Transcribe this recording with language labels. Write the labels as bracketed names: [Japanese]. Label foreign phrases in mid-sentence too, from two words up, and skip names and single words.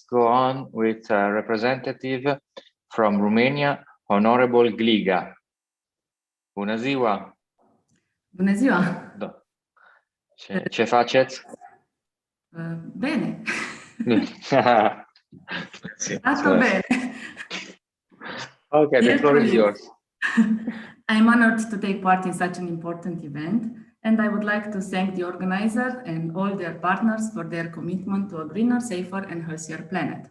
[English] go on with a representative from Romania, Honorable Gliga. [Romanian] Bună ziua! Bună ziua! Ce faceți? [Italian] Bene. Tutto bene. [English] Okay, the floor is yours. I'm honored to take part in such an important event, and I would like to thank the organizer and all their partners for their commitment to a greener, safer, and healthier planet.